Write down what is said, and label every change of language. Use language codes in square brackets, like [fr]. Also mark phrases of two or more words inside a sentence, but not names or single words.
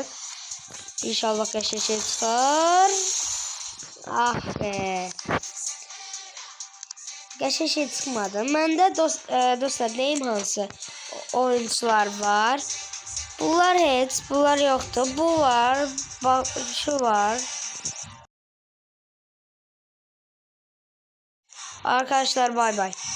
[az] İnşallah qəşəng şey çıxar. Ah be. Qəşəng şey çıxmadı. Məndə dostlar neyim hansı oyuncular var. Bunlar heç, bunlar yoxdur. [tr] Bu var, bak şu var. Arkadaşlar bay bay.